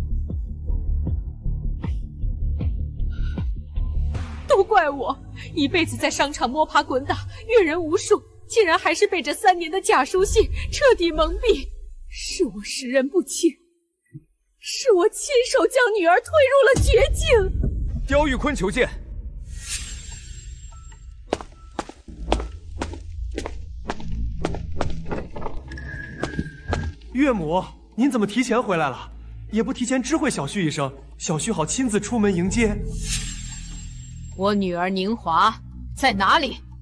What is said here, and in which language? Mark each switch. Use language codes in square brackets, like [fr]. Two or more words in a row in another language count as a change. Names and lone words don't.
[zh] 都怪我，一輩子在商場摸爬滾打，閱人無數，竟然還是被這3年的假書信徹底蒙蔽。是我識人不清，是我親手將女兒推入了絕境。刁玉坤求見。岳母，您怎么提前回来了？也不提前知会小婿一聲，小婿好親自出門迎接。我女兒寧華在哪裡？